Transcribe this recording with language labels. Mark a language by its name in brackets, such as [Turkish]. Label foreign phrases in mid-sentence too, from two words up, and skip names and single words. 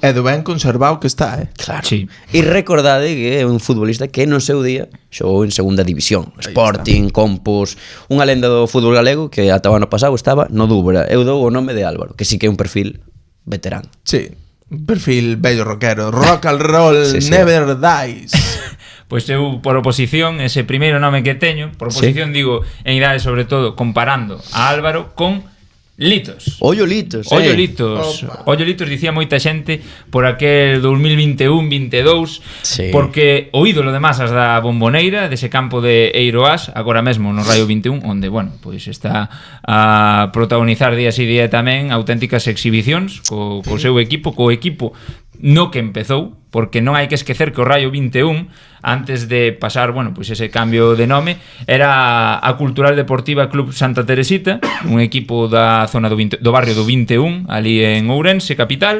[Galician] É do ben conservado que está, Claro. Sí. E recordade que é un futbolista que no seu día xogou en segunda división, Sporting, Compos, unha lenda do fútbol galego que ata o ano pasado estaba no Dubra. Eu dou o nome de Álvaro, que sí que é un perfil veterano. Sí, un perfil bello rockero, [English] rock and roll, [Galician] Sí. [English] never dies. [Galician] Pois eu, por oposición, ese primeiro nome que teño, por oposición digo, en idade sobre todo, comparando a Álvaro con Litos. Ollo Litos, Ollo Litos, dicía moita xente por aquel 2021-22, Sí. porque o ídolo de masas da Bomboneira, dese campo de Eiroas, agora mesmo no Raio 21, onde, bueno, pois está a protagonizar día e día tamén auténticas exhibicións co seu equipo, co equipo no que empezou, porque non hai que esquecer que o Raio 21, antes de pasar, bueno, pois ese cambio de nome, era a Cultural Deportiva Club Santa Teresita, un equipo da zona do barrio do 21, ali en Ourense, capital.